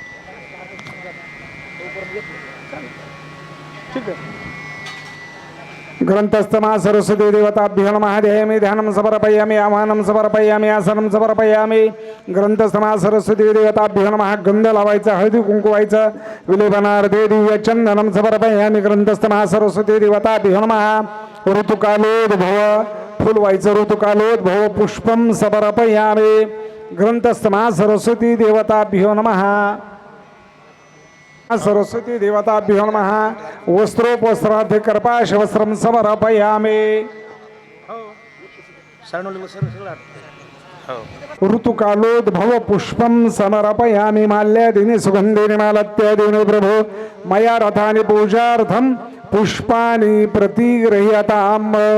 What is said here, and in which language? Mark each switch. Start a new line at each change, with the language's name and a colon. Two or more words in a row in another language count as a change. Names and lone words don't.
Marathi: ठीक आहे
Sanskrit: ग्रंथस्थमा सरस्वती देवताभ्यो नमः ध्यायामि ध्यानं समर्पयामि आवाहनं समर्पयामि आसनं समर्पयामि ग्रंथस्थमा सरस्वती देवताभ्यो नमः
Marathi: गंध लावायचा हळदी कुंकू व्हायचं
Sanskrit: विलेपनार्थे दिव्य चंदनं समर्पयामि ग्रंथस्थमा सरस्वती देवताभ्यो नमः
Marathi: ऋतुकालोद्भव फुल व्हायचं
Sanskrit: ऋतुकालोद्भव पुष्पं समर्पयामि ग्रंथस्थमा सरस्वती देवताभ्यो नमः सरस्वती देवताभ्यो नमः वस्त्रोपवस्त्रार्थे कर्पाश वस्त्रं समर्पयामि ऋतुकालोद्भव पुष्पं समर्पयामि माल्यादीनि सुगन्धीनि मालत्यादीनि प्रभो मया रथानि पूजार्थं पुष्पाणि प्रतिगृह्यताम्